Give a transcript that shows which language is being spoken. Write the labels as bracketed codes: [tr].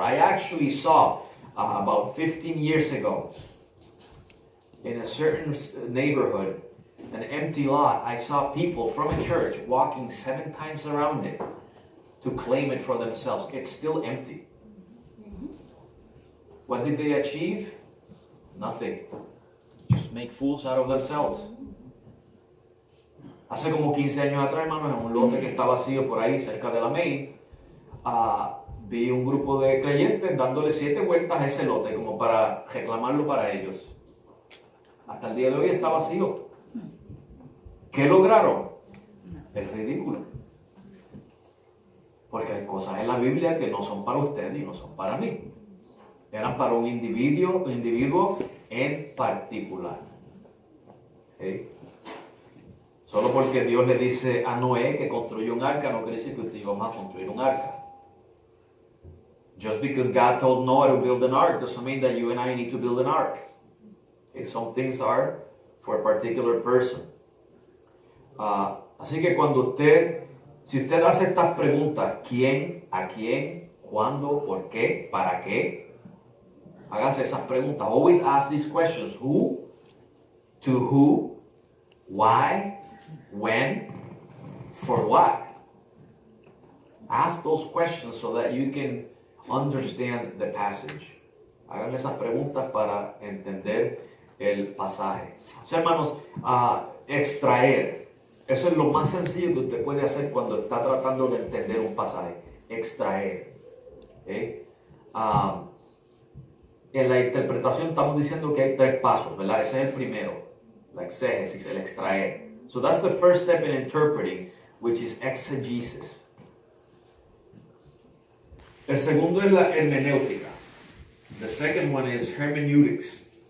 [en] I actually saw about 15 years ago in a certain neighborhood, an empty lot. I saw people from a church walking 7 times around it to claim it for themselves. It's still empty. What did they achieve? Nothing. Just make fools out of themselves. [es] Hace como 15 años atrás, hermanos, en un lote que está vacío por ahí cerca de la Main, vi un grupo de creyentes dándole 7 vueltas a ese lote como para reclamarlo para ellos. Hasta el día de hoy está vacío. ¿Qué lograron? El ridículo. Porque hay cosas en la Biblia que no son para usted y no son para mí. Eran para un individuo en particular. ¿Okay? Solo porque Dios le dice a Noé que construyó un arca, no quiere decir que usted iba a construir un arca. [en] Just because God told Noah to build an ark doesn't mean that you and I need to build an ark. Okay, some things are for a particular person. [es] Así que si usted hace estas preguntas, ¿quién, a quién, cuándo, por qué, para qué? Hágase esas preguntas. [en] Always ask these questions. Who, to who, why, when, for what? Ask those questions so that you can understand the passage. [es] Háganle esas preguntas para entender el pasaje. O sea, hermanos, extraer. Eso es lo más sencillo que usted puede hacer cuando está tratando de entender un pasaje. Extraer. ¿Okay? En la interpretación estamos diciendo que hay 3 pasos, ¿verdad? Ese es el primero, la exégesis, el extraer. [en] So that's the first step in interpreting, which is exegesis. [es] El segundo es la hermenéutica. [en] The second one is hermeneutics.